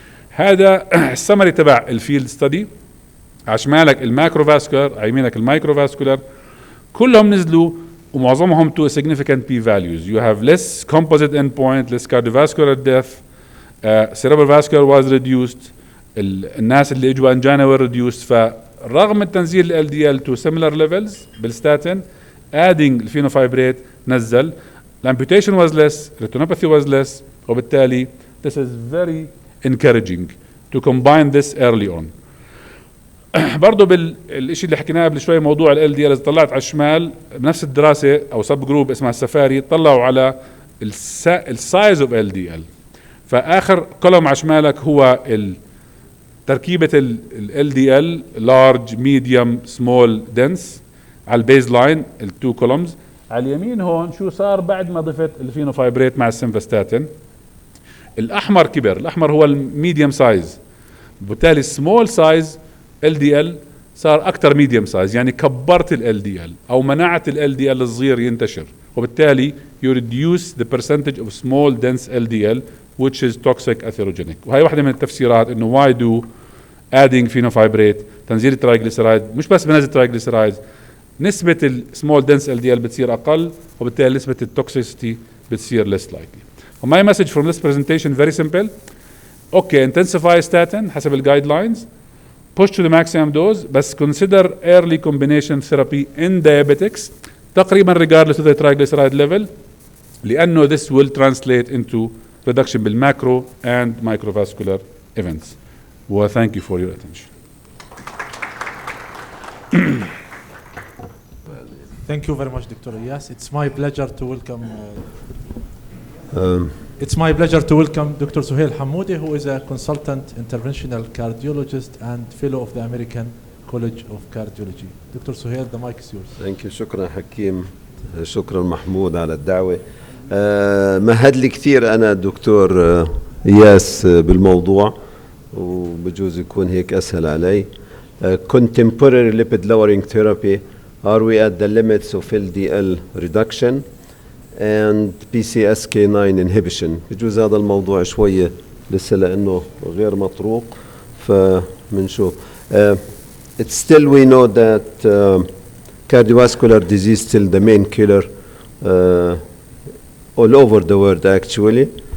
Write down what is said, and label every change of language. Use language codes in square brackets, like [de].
[ar] هذا السمري تبع الفيلد ستدي. على شمالك الماكروفاسكولار، على يمينك المايكروفاسكولار، كلهم نزلوا ومعظمهم [en] to significant p values. You have less composite endpoint, less cardiovascular death, cerebral vascular was reduced, [ar] الناس اللي اجوا انجانا [en] were reduced. [ar] فرغم تنزيل ال [en] LDL to similar levels بالستاتين adding الفينوفايبريت نزل، الامبيوتيشن was less, retinopathy was less، [ar] وبالتالي [en] this is very encouraging to combine this early on. [ar] برضه بالشيء اللي حكيناه قبل شوي موضوع ال LDL، اذا طلعت على الشمال بنفس الدراسه او سب جروب اسمها السفاري طلعوا على السايز اوف LDL. فاخر كولوم على شمالك هو تركيبه ال LDL large medium small dense على البيز لاين التو كولومز. على اليمين هون شو صار بعد ما ضفت الفينوفايبريت مع السمفاستاتين. الاحمر كبر، الاحمر هو الميديوم سايز، بالتالي السمول سايز LDL صار اكثر ميديوم سايز، يعني كبرت ال LDL او منعت ال LDL الصغير ينتشر، وبالتالي [en] you reduce the percentage of small dense LDL which is toxic atherogenic. [ar] وهي واحدة من التفسيرات انه [en] why do adding fenofibrate [ar] تنزيل الترايجليسرايد مش بس بنزل الترايجليسرايد، نسبة السمول دنس LDL بتصير اقل، وبالتالي نسبة التوكسيسيتي بتصير [en] less likely. My message from this presentation very simple. Okay, intensify statin [ar] حسب الجايد لاينز، [en] push to the maximum dose، بس consider early combination therapy in diabetics تقريبا regardless of the triglyceride level، [ar] لأنه [en] this will translate into reduction [ar] بالماكرو [en] and microvascular events. Well, thank you for your attention. Thank you very much, Dr. Iyas. It's my pleasure to welcome. It's my pleasure to welcome Dr. Suhail Hamoudi, who is a consultant interventional cardiologist and fellow of the American College of Cardiology. Dr. Suhail, the mic is yours. Thank you. [ar] شكرا حكيم. شكرا محمود على الدعوة. مهد لي كثير أنا الدكتور إياس بالموضوع، وبجوز يكون هيك أسهل علي. [en] Contemporary lipid lowering therapy, are we at the limits of LDL reduction and PCSK9 inhibition؟ [ar] بجوز هذا الموضوع شوية لسه لأنه غير مطروق، فمنشوف. [en] It's still we know that cardiovascular disease still the main killer all over the world actually.